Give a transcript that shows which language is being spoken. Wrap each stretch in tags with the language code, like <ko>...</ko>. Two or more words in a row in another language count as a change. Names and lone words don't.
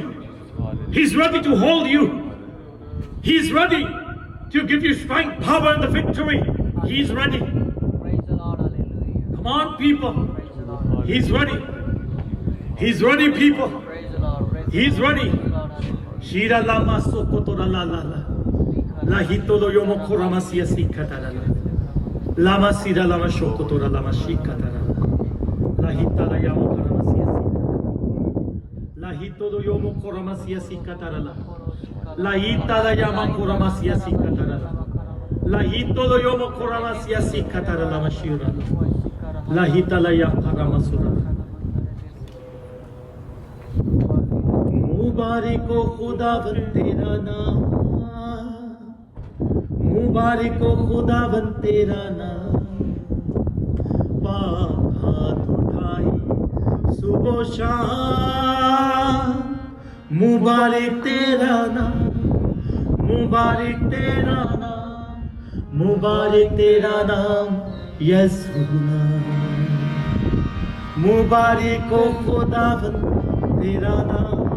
<en>He's ready to hold you. He's ready to give you strength, power, and the victory. He's ready. Come on, people. He's ready. He's ready, people. He's ready. Shira lama sokotora la la la. La hitolo yomo korama siasi katara la. Lama sira lama shokotora lama shikatara la. La hitala yamo korama siasi. La hitolo yomo korama siasi katara la. La hitala yama korama siasi katara la. La hitolo yomo korama siasi katara la mashira la. La hitala ya korama sura.</en> <hi>मुबारक हो खुदावंद तेरा नाम, मुबारक हो खुदावंद तेरा नाम, पाक हाथ उठाए सुबह शाम, मुबारक तेरा नाम, मुबारक तेरा नाम, मुबारक तेरा नाम यीशु नाम, मुबारक हो खुदावंद तेरा नाम,</hi>